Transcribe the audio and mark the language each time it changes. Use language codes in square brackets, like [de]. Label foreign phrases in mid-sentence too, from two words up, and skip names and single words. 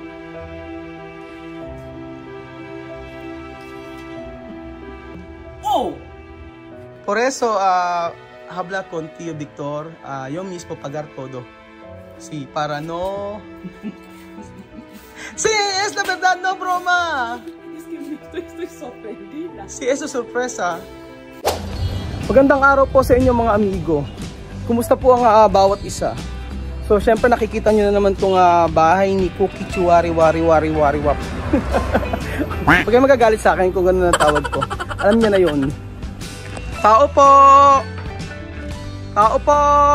[es] Oh. Por eso, habla con tío Victor, yo mismo pagar todo. Sí, para no... Sí, es la verdad, no broma. Es que estoy sorprendida. Sí, eso es sorpresa. [tl] Magandang araw po sa inyo mga amigo. Kumusta po ang bawat isa? So, syempre nakikita nyo na naman itong bahay ni Cookie Chuwari Wari Wari Wari Wap. Huwag kayo magagalit sa akin kung gano'n ang tawag ko. Alam niya na yun. Tao po! Tao po!